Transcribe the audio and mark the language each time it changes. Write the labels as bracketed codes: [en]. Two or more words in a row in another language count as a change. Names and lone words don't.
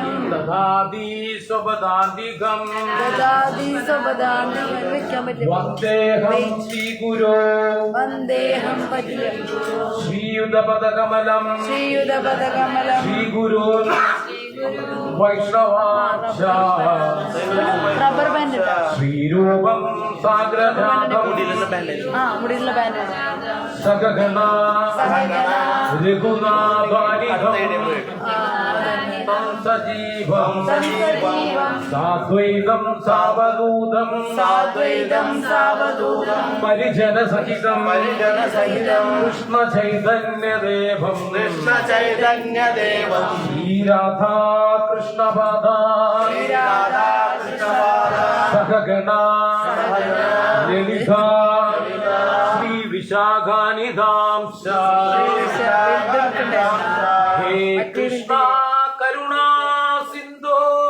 [sa] ददाति स्वपदान्तिकम् ददाति स्वपदान्तिकं वन्देऽहं श्रीगुरो वन्देऽहं पद्यं श्रीयुतपदकमलं श्रीयुतपदकमलं श्रीगुरून् वैष्णवांश्च [en] rubber band [sa] श्रीरूपं साग्रजातं [ml] മുടിയിലുള്ള ബാൻഡ് [sa] सगगणा रघुनाथानिधं सजीवं साद्वैतं सावधूतं സാദ്വൈതം സാവധൂതം परिजनसहितं कृष्णचैतन्यदेवं श्रीराधा कृष्णपादा सगगणा ललिता श्रीविशाखानिधांश्च हे कृष्णा करुणा सिन्धो